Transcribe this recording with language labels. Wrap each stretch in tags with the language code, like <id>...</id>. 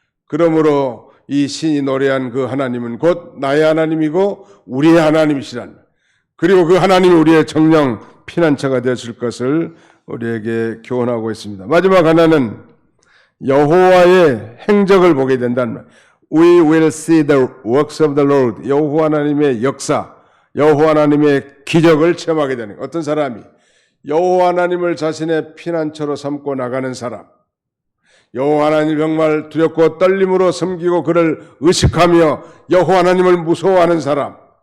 <ko>그러므로 이 신이 노래한 그 하나님은 곧 나의 하나님이고 우리의 하나님이시란, 그리고 그 하나님이 우리의 정령 피난처가 되실 것을 우리에게 교훈하고 있습니다. 마지막 하나는 여호와의 행적을 보게 된다는 말.</ko> <en>We will see the works of the Lord.</en> <ko>여호와 하나님의 역사, 여호와 하나님의 기적을 체험하게 되는 어떤 사람이 여호와 하나님을 자신의 피난처로 삼고 나가는 사람, 여호와 하나님을 정말 두렵고 떨림으로 섬기고 그를 의식하며 여호와 하나님을 무서워하는 사람,</ko>